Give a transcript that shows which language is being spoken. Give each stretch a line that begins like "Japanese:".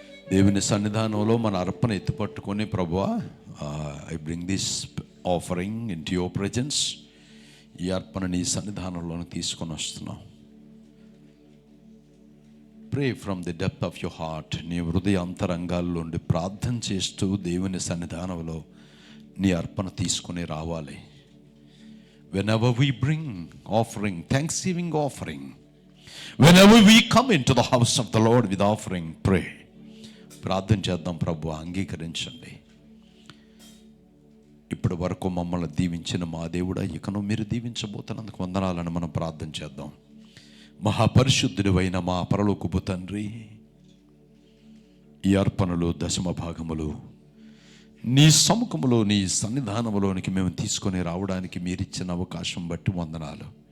Telugu: దేవుని సన్నిధానంలో మన అర్పణ ఎత్తుపట్టుకొని, ప్రభువా,
English: I bring this offering into your presence.
Telugu: ఈ అర్పణ నీ సన్నిధానంలోకి తీసుకొని వస్తున్నాం.
English: Pray from the depth of your heart.
Telugu: నీ హృదయ అంతరంగాల్లో ఉండి ప్రార్థన చేస్తూ దేవుని సన్నిధానంలో నీ అర్పణ తీసుకొని రావాలి.
English: Whenever we bring offering, thanksgiving offering, whenever we come into the house of the Lord with offering, pray.
Telugu: ప్రార్థన చేద్దాం. ప్రభు అంగీకరించండి. ఇప్పటి వరకు మమ్మల్ని దీవించిన మా దేవుడా, ఇకను మీరు దీవించబోతున్నందుకు వందనాలని మనం ప్రార్థన చేద్దాం. మహాపరిశుద్ధుడివైన మా పరలోకపు తండ్రి, ఈ అర్పణలు, దశమ భాగములు నీ సముఖములో, నీ సన్నిధానములోనికి మేము తీసుకొని రావడానికి మీరిచ్చిన అవకాశం బట్టి వందనాలు.